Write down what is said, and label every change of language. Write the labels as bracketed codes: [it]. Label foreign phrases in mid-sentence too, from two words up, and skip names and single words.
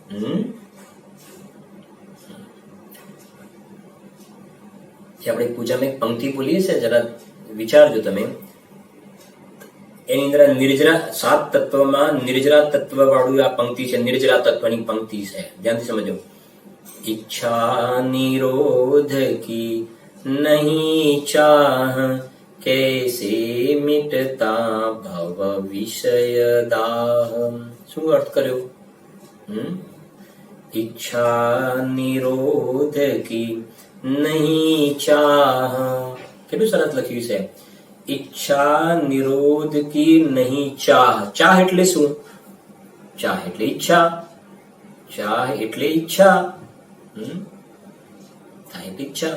[gu] આપણે પૂજામાં એક પંક્તિ બોલીએ છે, જરા વિચારજો તમે. એની અંદર નિર્જરા 7 તત્વમાં નિર્જરા તત્વ વાળું આ પંક્તિ છે, નિર્જરા તત્વની પંક્તિ છે, ધ્યાનથી સમજો. [hi] इच्छा निरोध की नहीं चाह कैसे मिटता भव विषय दाह. [gu] શું અર્થ કર્યો? [hi] इच्छा निरोध की नहीं चाह. [gu] કેટલું સરસ લખ્યું છે, [hi] इच्छा निरोध की नहीं चाह. [gu] ચાહ એટલે શું? ચાહ એટલે ઈચ્છા, ચાહ એટલે ઈચ્છા, ઈચ્છા.